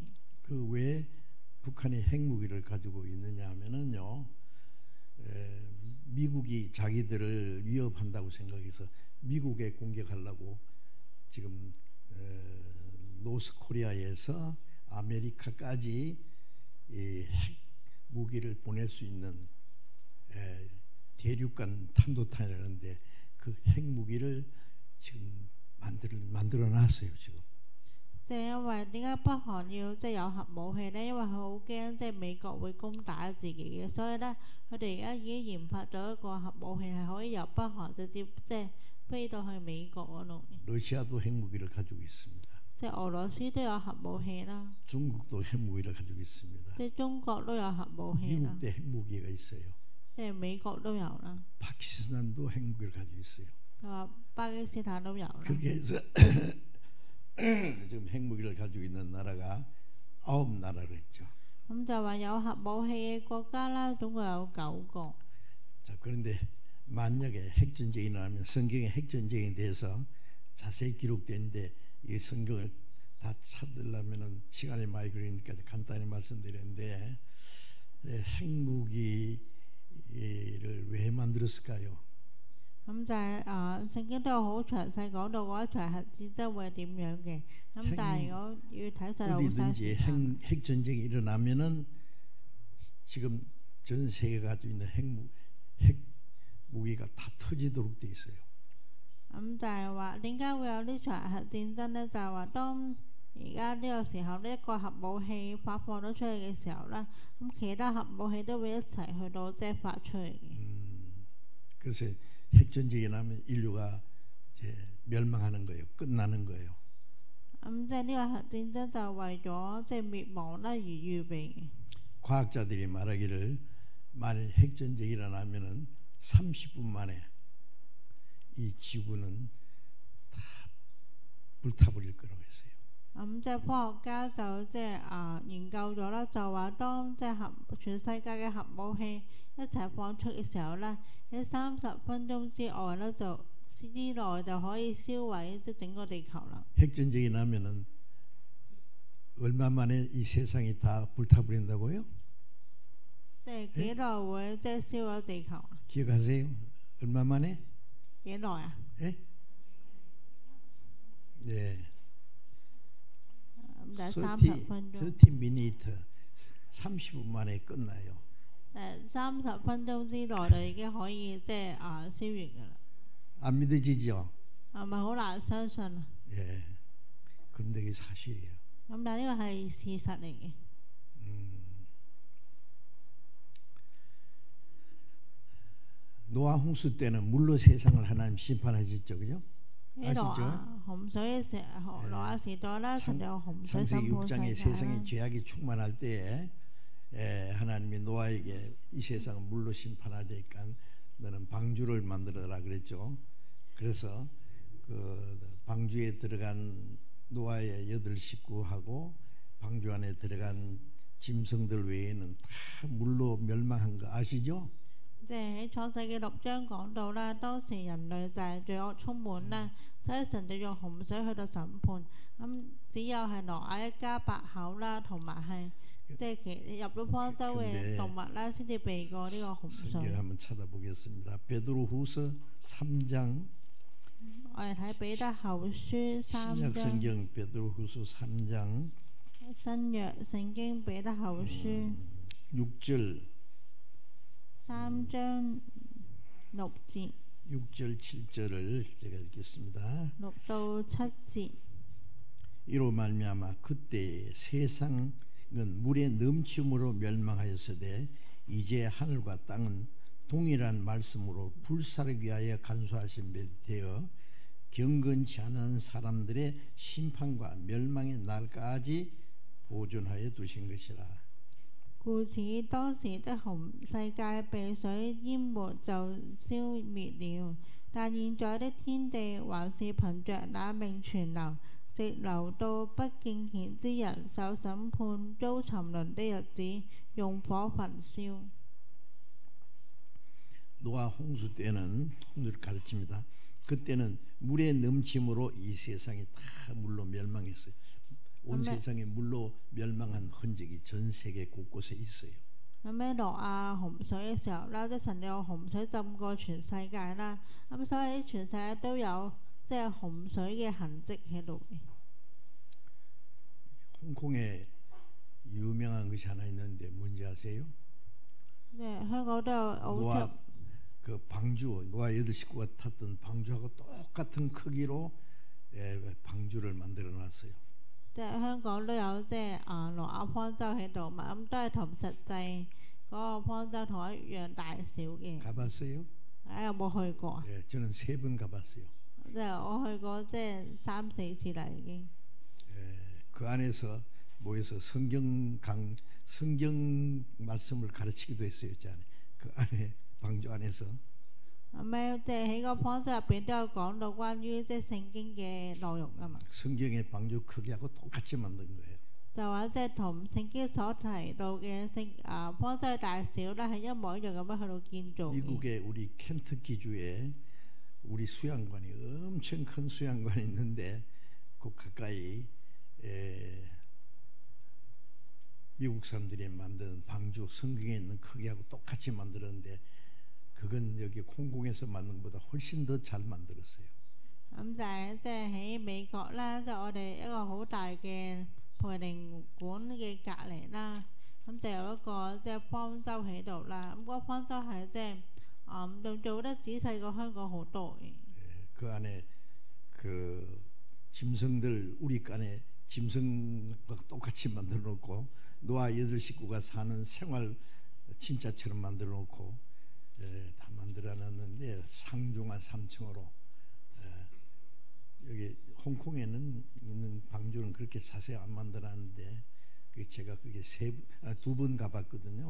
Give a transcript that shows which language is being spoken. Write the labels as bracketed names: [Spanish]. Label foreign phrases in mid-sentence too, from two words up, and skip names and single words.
[Korean] 그 왜 북한이 핵무기를 가지고 있느냐 하면은요, 미국이 자기들을 위협한다고 생각해서 미국에 공격하려고 지금 노스코리아에서 아메리카까지 이 핵무기를 보낼 수 있는 대륙간 탄도탄이라는데 그 핵무기를 지금 만들어 놨어요 지금. [Cantonese] 即係因為點解北韓要有核武器呢？因為佢好驚美國會攻打自己嘅，所以呢，佢哋而家已經研發咗一個核武器係可以由北韓直接飛到去美國嗰度。 [Korean] 러시아도 핵무기를 가지고 있습니다. [Cantonese] 即係俄羅斯都有核武器啦。 [Korean] 중국도 핵무기를 가지고 있습니다. [Cantonese] 即係中國都有核武器啦。 [Korean] 미국도 핵무기가 있어요. [Cantonese] 即係美國都有啦。 [Korean] 파키스탄도 핵무기를 가지고 있어요. [Cantonese] 佢話巴基斯坦都有啦。 [Korean] 그렇게 해서 지금 핵무기를 가지고 있는 나라가 9나라를 했죠. [Cantonese] 咁就話有核武器嘅國家啦，總共有9個。 [Korean] 자, 그런데 만약에 핵전쟁이 일어나면 성경에 핵전쟁에 대해서 자세히 기록되는데 이 성경을 다 찾으려면은 시간이 많이 걸리니까 간단히 말씀드렸는데 핵무기를 왜 만들었을까요? [Cantonese] 咁就係聖經都有好詳細講到嗰一場核戰爭會係點樣嘅。咁但係如果要睇晒好嘥時間。 [Korean] 핵전쟁이 일어나면은 지금 전 세계가 가지고 있는 핵무기가 다 터지도록 돼 있어요. [Cantonese] 咁就係話點解會有呢場核戰爭呢？就係話當而家呢個時候呢一個核武器發放咗出去嘅時候呢，咁其他核武器都會一齊去到發出去嘅。 [Korean] 그래서 핵전쟁이 나면 인류가 이제 멸망하는 거예요. 끝나는 거예요. [Cantonese] 咁即係呢個核戰爭就為咗滅亡啦而預備嘅。 [Korean] 과학자들이 말하기를 만일 핵전쟁이 일어나면은 30분 만에 이 지구는 다 불타버릴 거라고 했어요. [Cantonese] 咁即係科學家就研究咗啦，就話當全世界嘅核武器一齊放出嘅時候咧，喺30分鐘之外咧之內就可以燒毀整個地球啦。 [Korean] 핵전쟁이 나면은 얼마 만에 이 세상이 다 불타버린다고요? [Cantonese] 即係幾耐會燒咗地球啊？ [Korean] 기억하세요? 얼마 만에? [Cantonese] 幾耐啊？ [Korean] 예? 네. [Cantonese] 30 分鐘。 [English] 30 minutes. [Korean] 30분 만에 끝나요. [Cantonese] 30 分鐘之內就已經可以燒完㗎啦。 [Korean] 안 믿어지죠? [Cantonese] 係咪好難相信啊？ [Korean] 예. 그런데 이게 사실이에요. [Cantonese] 咁但係呢個係事實嚟嘅。 [Korean] 노아 홍수 때는 물로 세상을 하나님 심판하셨죠, 그죠? [Cantonese] 呢度洪水嘅時候，挪亞時代啦，神有洪水審 [Korean] 창세기 [Cantonese] 判 [Korean] 6장에 [Cantonese] 世界 [Korean] 세상에 죄악이 충만할 때에 하나님이 노아에게 이 세상을 물로 심판하니까 너는 방주를 만들어라 그랬죠. 그래서 그 방주에 들어간 노아의 8 식구하고 방주 안에 들어간 짐승들 외에는 다 물로 멸망한 거 아시죠? [Cantonese] 即係喺創世記6章講到啦，當時人類就係罪惡充滿啦，所以神就用洪水去到審判。咁只有係挪亞一家8口啦，同埋係入咗方舟嘅動物啦，先至避過呢個洪水。 [Korean] 성경 한번 찾아보겠습니다. 베드로후서 3장. [Cantonese] 我哋睇彼得後書3 [Korean] 신약 [Cantonese] 章。 [Korean] 성경 베드로후서 3장. [Cantonese] 新約聖經彼得後書 [Korean] 6절. [Cantonese] 3章6節。 [Korean] 6절 7절을 제가 읽겠습니다. [Cantonese] 6 到7節。 [Korean] 이로 말미암아 그때 세상은 물의 넘침으로 멸망하였으되 이제 하늘과 땅은 동일한 말씀으로 불사르기 위하여 간수하신 배 되어 경건치 않은 사람들의 심판과 멸망의 날까지 보존하여 두신 것이라. [Cantonese] 故此當時的世界被水淹沒就消滅了，但現在的天地還是憑着那命存留，直留到不敬虔之人受審判遭沉淪的日子， 用火焚燒。 [Korean] 노아 홍수 때는 홍수를 가르칩니다. 그때는 물의 넘침으로 이 세상이 다 물로 멸망했어요. 온 세상에 물로 멸망한 흔적이 전 세계 곳곳에 있어요. [Cantonese] 咁喺諾亞洪水嘅時候啦，即係神有洪水浸過全世界啦，咁所以全世界都有即係洪水嘅痕跡喺度嘅。 [Korean] 홍콩에 유명한 것이 하나 있는데 뭔지 아세요? [Cantonese] 即係香港都有好出 [Korean] 노아 그 방주, 노아 8식구가 탔던 방주하고 똑같은 크기로 방주를 만들어 놨어요. [Cantonese] 即係香港都有即係諾亞方舟喺度嘛，咁都係同實際嗰個方舟同一樣大小嘅。 [Korean] 가봤어요? [Cantonese] 有冇去過啊？ [Korean] 예, 저는 3번 가봤어요. [Cantonese] 即係我去過即係3、4次啦已經。 [Korean] 그 안에서 모여서 성경 말씀을 가르치기도 했어요. 그 안에 방주 안에서. [Cantonese] 咁咧即係喺個方舟入邊都有講到關於即係聖經嘅內容啊嘛。 [Korean] 성경의 방주 크기하고 똑같이 만든 거예요. [Cantonese] 就話即係同聖經所提到嘅方舟嘅大小咧係一模一樣咁樣去到建造嘅。 [Korean] 미국의 우리 켄터키주에 우리 수양관이 엄청 큰 수양관이 있는데 그 가까이 미국 사람들이 만든 방주 성경에 있는 크기하고 똑같이 만들었는데 그건 여기 콩콩에서 만든 것보다 훨씬 더 잘 만들었어요. [Cantonese] 咁就係即係喺美國啦，即係我哋一個好大嘅培靈館嘅隔離啦，咁就有一個即係方舟喺度啦。咁嗰個方舟係即係仲做得仔細過香港好多嘅。 [Korean] 그 안에 그 짐승들 우리 안에 짐승과 똑같이 만들어 놓고 노아 8식구가 사는 생활 진짜처럼 만들어 놓고 다 만들어 놨는데 상중하 3층으로 여기 홍콩에는 있는 방주는 그렇게 자세히 안 만들어 놨는데 제가 그게 2번 가봤거든요.